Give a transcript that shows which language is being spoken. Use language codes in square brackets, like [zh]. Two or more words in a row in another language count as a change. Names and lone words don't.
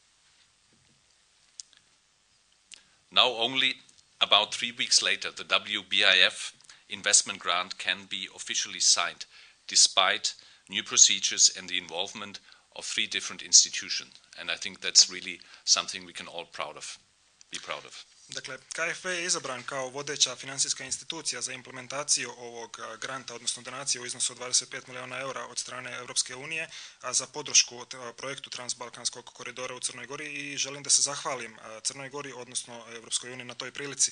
[en] Now only about 3 weeks later, the WBIF investment grant can be officially signed, despite new procedures and the involvement of 3 different institutions. And I think that's really something we can all be proud of. [hr] Dakle, KfW je izabran kao vodeća financijska institucija za implementaciju ovog granta, odnosno donacije u iznosu od 25 milijuna eura od strane Europske unije, a za podršku projektu Transbalkanskog koridora u Crnoj Gori i želim da se zahvalim Crnoj Gori, odnosno Europskoj uniji na toj prilici.